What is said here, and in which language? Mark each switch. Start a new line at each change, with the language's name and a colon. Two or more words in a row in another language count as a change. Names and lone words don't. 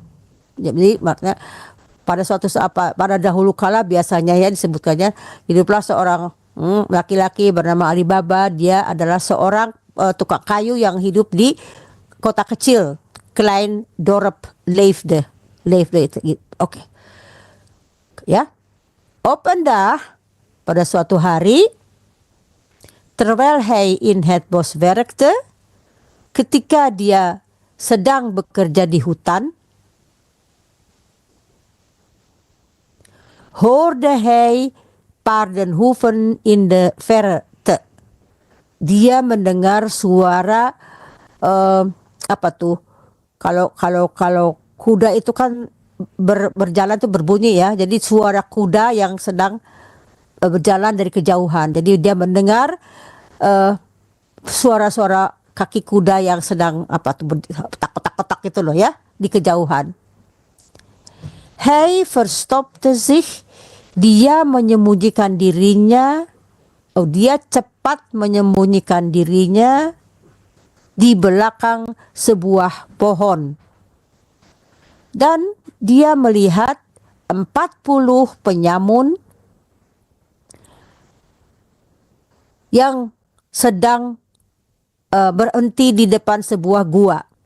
Indonesian: Jadi makanya pada pada dahulu kala biasanya ya disebutkannya hiduplah seorang laki-laki bernama Alibaba. Dia adalah seorang tukang kayu yang hidup di kota kecil,
Dutch: Klein Dorp Leefde.
Indonesian: Oke. Ya.
Dutch: Op en dag
Indonesian: pada suatu hari
Dutch: terwijl hij in het bos werkte,
Indonesian: ketika dia sedang bekerja di hutan,
Dutch: hoorde hij paardenhoeven in de verte.
Indonesian: Dia mendengar suara apa tuh? Kalau kuda itu kan berjalan tuh berbunyi ya. Jadi suara kuda yang sedang berjalan dari kejauhan. Jadi dia mendengar suara-suara kaki kuda yang sedang apa tuh tak itu loh ya di kejauhan.
Dutch: Hij verstopte zich.
Indonesian: Dia menyembunyikan dirinya. Dia cepat menyembunyikan dirinya di belakang sebuah pohon. Dan dia melihat 40 penyamun yang sedang berhenti di depan sebuah gua.